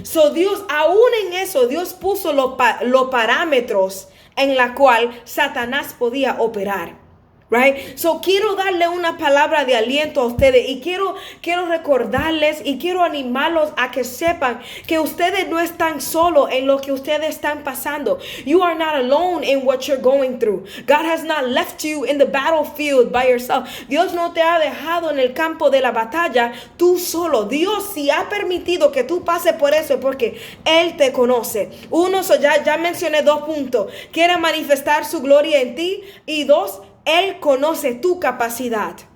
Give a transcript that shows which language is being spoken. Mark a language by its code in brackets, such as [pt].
[es] So Dios, aún en eso, Dios puso los parámetros en la cual Satanás podía operar. [en] Right? [es] So quiero darle una palabra de aliento a ustedes y quiero recordarles y quiero animarlos a que sepan que ustedes no están solos en lo que ustedes están pasando. [en] You are not alone in what you're going through. God has not left you in the battlefield by yourself. [es] Dios no te ha dejado en el campo de la batalla tú solo. Dios si ha permitido que tú pases por eso es porque Él te conoce. Uno, ya mencioné 2 puntos. Quiere manifestar su gloria en ti y 2, Él conoce tu capacidad.